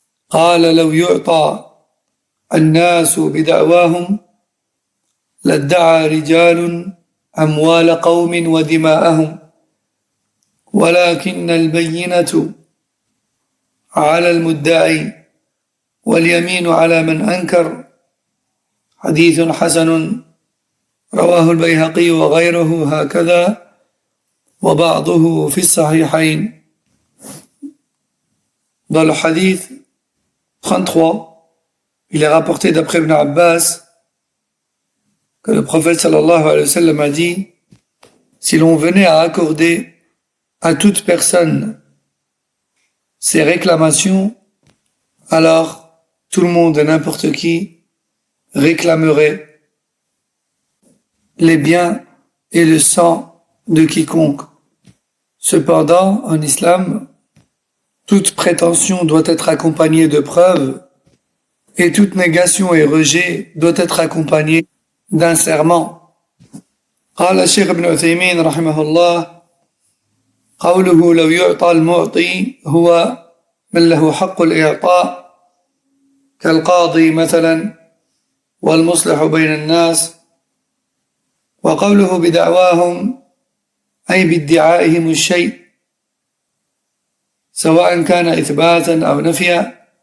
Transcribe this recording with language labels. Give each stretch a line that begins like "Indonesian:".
Arabic: قال: لو يعطى الناس بدعواهم لادعى رجال أموال قوم ودماءهم، ولكن البينة على المدعي واليمين على من أنكر. حديث حسن رواه البيهقي وغيره هكذا، وبعضه في الصحيحين.
French: Dans le hadith 33, il est rapporté d'après Ibn Abbas que le prophète
Arabic: sallallahu alayhi wa sallam
French: a dit: si l'on venait à accorder à toute personne ses réclamations, alors tout le monde et n'importe qui réclamerait les biens et le sang de quiconque. Cependant, en islam, toute prétention doit être accompagnée de preuves et toute négation et rejet doit être accompagnée d'un serment.
Arabic: قال الشيخ ابن عثيمين رحمه الله: قوله لو يعطى المعطي هو من له حق الإعطاء كالقاضي مثلا والمصلح بين الناس، وقوله بدعواهم أي بادعائهم الشيء سواء كان إثباتا أو نفيا.